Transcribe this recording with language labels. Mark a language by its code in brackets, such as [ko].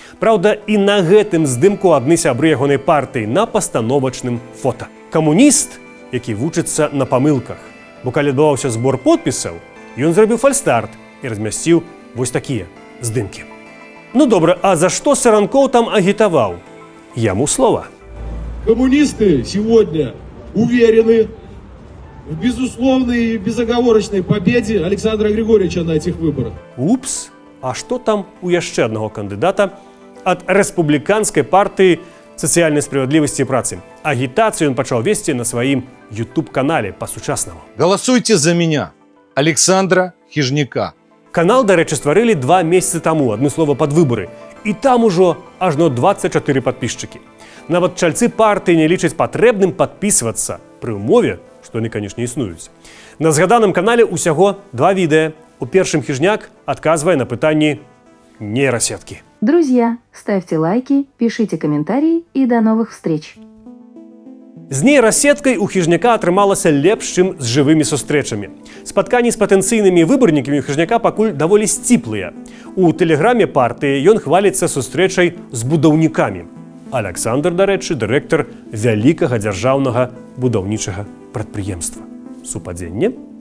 [be] Праўда, і на гэтым здымку адны сябры ягонай партыі на пастановачным фота. Камуніст, які вучыцца на памылках. Бо калі адбываўся збор подпісаў, ён зрабіў фальстарт і размясціў вось такія здымкі. Ну добра, а [ru] за что [be] Саранкоў там агітаваў? Яму слова. [ru] Коммунисты сегодня уверены в безусловной и безоговорочной победе Александра Григорьевича на этих выборах. [be] Упс, а што там у яшчэ аднаго кандыдата ад рэспубліканскай партыі сацыяльнай справядлівасці і працы? Агітацыю ён пачаў весці на сваім YouTube-канале па-сучаснаму. [ru] Голосуйте за меня, Александра Хижняка. [be] Канал, дарэчы, стварылі 2 месяцы таму, адно слова пад выбары. І там ужо ажно 24 падпісчыкі. Нават чальцы партыі не лічаць патрэбным падпісвацца, пры ўмове, што яны, канешне, існуюць. На згаданым канале усяго 2 відэа. У першым Хижняк адказвае на пытанні нейрасеткі. [ru] Друзья, ставьте лайки, пишите комментарии и до новых встреч! [be] З нейрасеткай у Хижняка атрымалася лепш, чым з жывымі сустрэчамі. Спатканні з патэнцыйнымі выбарнікамі у Хижняка пакуль даволі сціплыя. У тэлеграме партыі ён хваліцца сустрэчай з будаўнікамі. Аляксандр, дарэчы, дырэктар вялікага дзяржаўнага будаўнічага прадпрыемства. Супадзенне?